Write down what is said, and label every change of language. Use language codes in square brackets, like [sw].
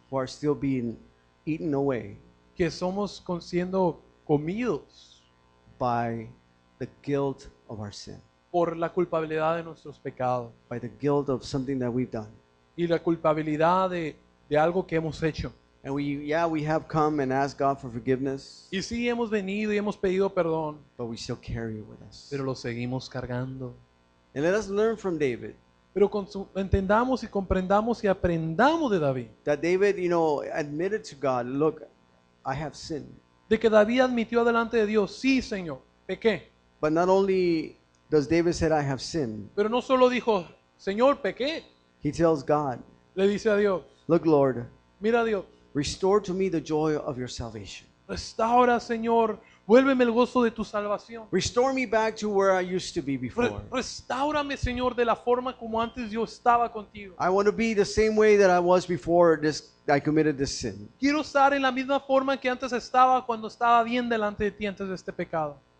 [en] who are still being eaten away [es] que somos siendo comidos [en] by the guilt of our sin, [es] por la culpabilidad de nuestros pecados [en] by the guilt of something that we've done. [es] y la culpabilidad de algo que hemos hecho. [en] And we have come and asked God for forgiveness, [es] Y sí hemos venido y hemos pedido perdón, [en] but we still carry it with us. [es] pero lo seguimos cargando. [en] And let us learn from David [es] Pero entendamos y comprendamos y aprendamos de David. [en] that David, admitted to God, look, I have sinned. [es] De que David admitió delante de Dios, sí, Señor, pequé. [en] But not only does David say, I have sinned, [es] Pero no solo dijo, Señor, pequé. [en] he tells God, [es] Le dice a Dios, [en] look, Lord, [es] mira Dios, [en] restore to me the joy of your salvation. [es] restaura, Señor, vuélveme el gozo de tu salvación. [en] Restore me back to where I used to be before. [es] Restáurame, Señor, de la forma como antes yo estaba contigo. [en] I want to be the same way that I was before I committed this sin. [es] Quiero estar en la misma forma que antes estaba cuando estaba bien delante de ti antes de este pecado.